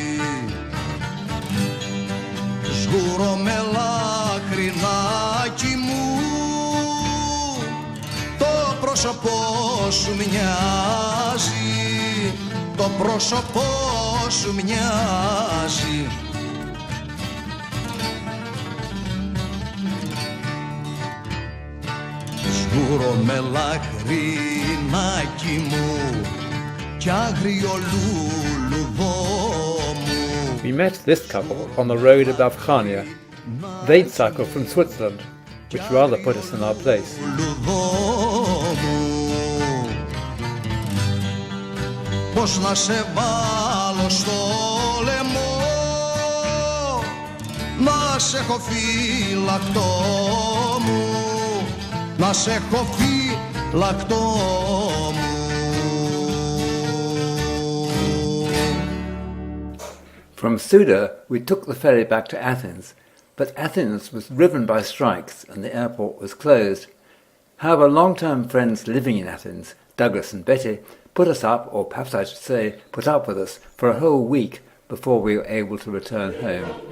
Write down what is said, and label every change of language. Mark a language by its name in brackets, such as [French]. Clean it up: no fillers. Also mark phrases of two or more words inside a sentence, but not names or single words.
[Greek] Σγουρώ με λαχρινάκι μου, το πρόσωπό σου μοιάζει, το πρόσωπό σου μοιάζει. Σγουρώ με λαχρινάκι μου κι άγριο λουλουδό μου. [English] We met this couple on the road above Chania. They'd cycled from Switzerland, which rather put us in our place. [Greek] Πώς να σε βάλω στο λαιμό, να σε έχω φυλακτό μου, να σε έχω φυλακτό μου. [English] From Souda, we took the ferry back to Athens, but Athens was riven by strikes and the airport was closed. However, long-term friends living in Athens, Douglas and Betty, put us up, or perhaps I should say, put up with us for a whole week before we were able to return home.